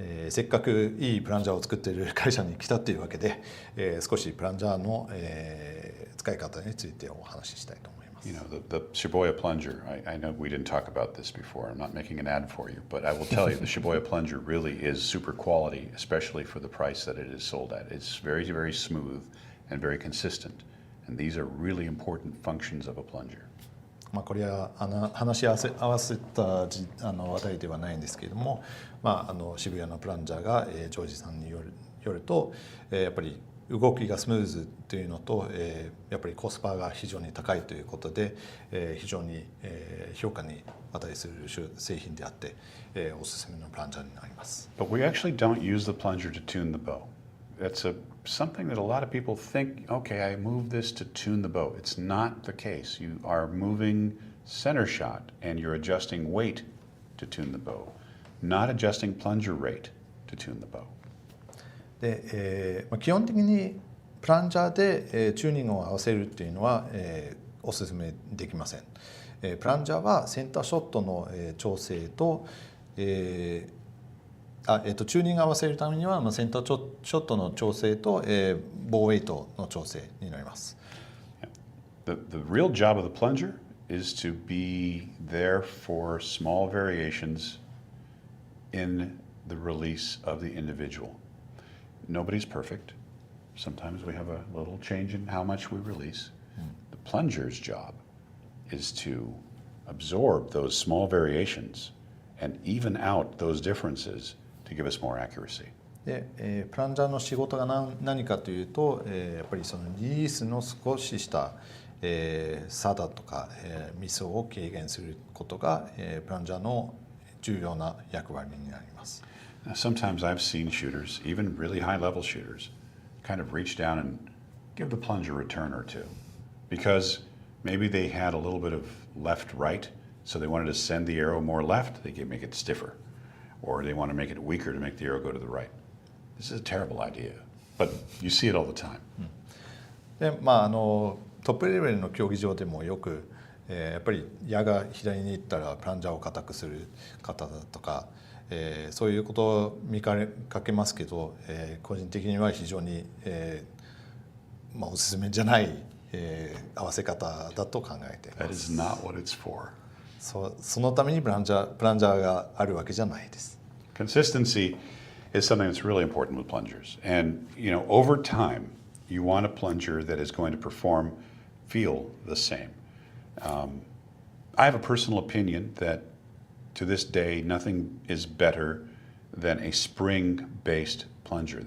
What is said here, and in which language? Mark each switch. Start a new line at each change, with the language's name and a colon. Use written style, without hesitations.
Japanese: せっかくいいプランジャーを作っている会社に来たというわけで、少しプランジャーの、使い方についてお話ししたいと思います。
English: You know, the Shibuya plunger, I know we didn't talk about this before. I'm not making an ad for you, but I will tell you the Shibuya plunger really is super quality, especially for the price that it is sold at. It's very, very smooth and very consistent. And these are really important functions of a plunger.
Japanese: これは話し合わせた話題ではないんですけれども、渋谷のプランジャーが、ジョージさんによると、やっぱり動きがスムーズというのと、やっぱりコスパが非常に高いということで、非常に、評価に値する製品であって、おすすめのプランジャーになります。
English: But we actually don't use the plunger to tune the bow. That's something that a lot of people think, okay, I move this to tune the bow. It's not the case. You are moving center shot and you're adjusting weight to tune the bow, not adjusting plunger rate to tune the bow.
Japanese: で、基本的にプランジャーで、チューニングを合わせるっていうのは、おすすめできません。プランジャーはセンターショットの、調整と、チューニングを合わせるためには、センターショットの調整と、ボーウェイトの調整になります。
English: The real job of the plunger is to be there for small variations in the release of the individual. Nobody's perfect. Sometimes we have a little change in how much we release. The plunger's job is to absorb those small variations and even out those differences to give us more accuracy.
Japanese: で、プランジャーの仕事が何かというと、やっぱりそのリリースの少しした、差だとか、ミスを軽減することが、プランジャーの重要な役割になります。
English: Now, sometimes I've seen shooters, even really high-level shooters, kind of reach down and give the plunger a turn or two because maybe they had a little bit of left-right, so they wanted to send the arrow more left, they can make it stiffer, or they want to make it weaker to make the arrow go to the right. This is a terrible idea, but you see it all the time.
Japanese: で、トップレベルの競技場でもよく、やっぱり矢が左に行ったらプランジャーを固くする方だとか、そういうことを見かけますけど、個人的には非常に、おすすめじゃない、合わせ方だと考えています。
English: That is not what it's for.
Japanese: そのためにプランジャーがあるわけじゃないです。
English: Consistency is something that's really important with plungers. And, over time, you want a plunger that is going to feel the same. I have a personal opinion that to this day, nothing is better than a spring-based plunger.